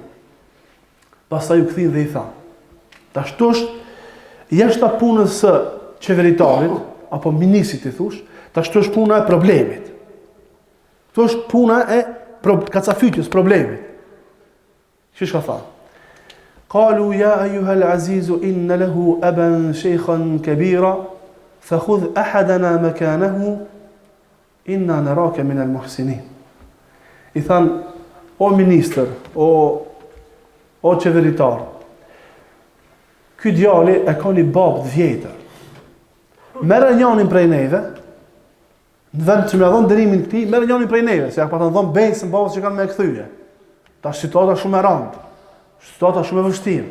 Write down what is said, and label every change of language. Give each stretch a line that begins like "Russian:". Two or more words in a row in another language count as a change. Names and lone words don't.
Albanian: Pastaj u kthin dhe i tha, tashtosh jashtë punës së qeveritarit apo ministrit i thush, tashtosh puna e problemit. Kjo është puna e kacafytjes problemit. Çish ka thënë?
Arabic: قالوا يا أيها العزيز إن له أبا شيخا كبيرا فخذ أحدنا مكانه إنا نراك من المحسنين.
Albanian: I than, o minister, o qeveritar, ky djali e ka një babë të vjetër. Merë njanin prej neve, në vend që me dhon dënimin këtij, merë njanin prej neve, se ja pa të dhon besën babës që kanë me kthyje. Tash situata shumë e rëndë. Situata shumë e vështirë.